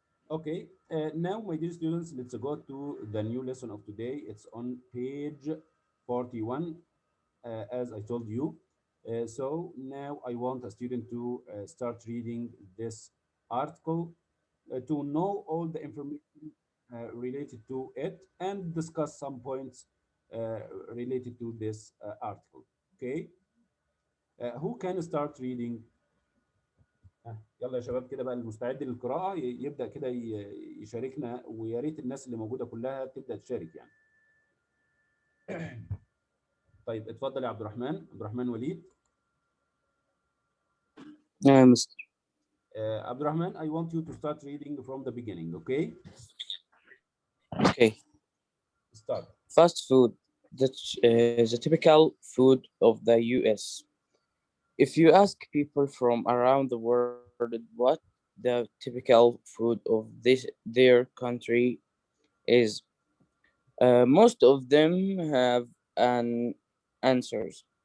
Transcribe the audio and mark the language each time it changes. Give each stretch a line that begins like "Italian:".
English: Okay, now my dear students, let's go to the new lesson of today. It's on page 41, as I told you. So now I want a student to start reading this article to know all the information related to it and discuss some points uh, related to this article. Okay, who can start reading؟
Arabic: يلا يا شباب كده بقى المستعد للقراءة يبدأ كده يشاركنا، ويا ريت الناس اللي موجودة كلها تبدأ تشارك يعني. طيب اتفضل يا عبد الرحمن، عبد الرحمن وليد.
English: Mr. عبد الرحمن, I want you to start reading from the beginning, okay? Okay. Start. Fast food, the typical food of the US. If you ask people from around the world what the typical food of their country is, most of them have an answers.